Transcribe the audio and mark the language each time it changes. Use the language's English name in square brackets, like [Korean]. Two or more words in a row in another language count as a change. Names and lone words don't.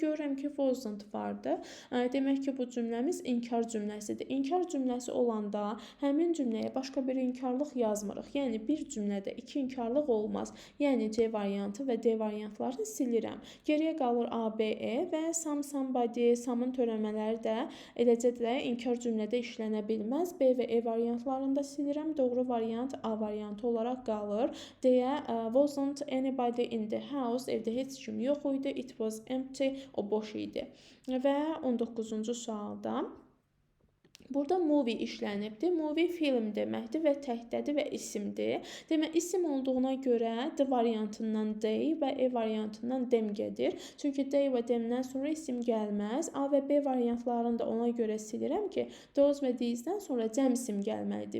[Azerbaijani] Görürəm ki, wasn't vardı. Demək ki, bu cümləmiz inkar cümləsidir. İnkar cümləsi olanda həmin cümləyə başqa bir inkarlıq yazmırıq. Yəni bir cümlədə iki inkarlıq olmaz. Yəni C variantı və D variantlarını silirəm. Geriyə qalır A, B, E və [English] some, somebody, [Azerbaijani] some'ın törəmələri də eləcə də inkar cümlədə işlənə bilməz. B və E variantlarını da silirəm. Doğru variant A variantı olaraq qalır. [English] Deyə wasn't anybody in the house. [Azerbaijani] Evdə heç kim yox idi. [English] It was empty. [Azerbaijani] O boş idi. Və 19-cu sualda burada movie işlənibdir. Movie film deməkdir və təkdədir və isimdir. Demək, isim olduğuna görə D variantından they və E variantından them gedir. Çünki they və themdən sonra isim gəlməz. A və B variantlarını da ona görə silirəm ki, those və these-dən sonra cəm isim gəlməlidir.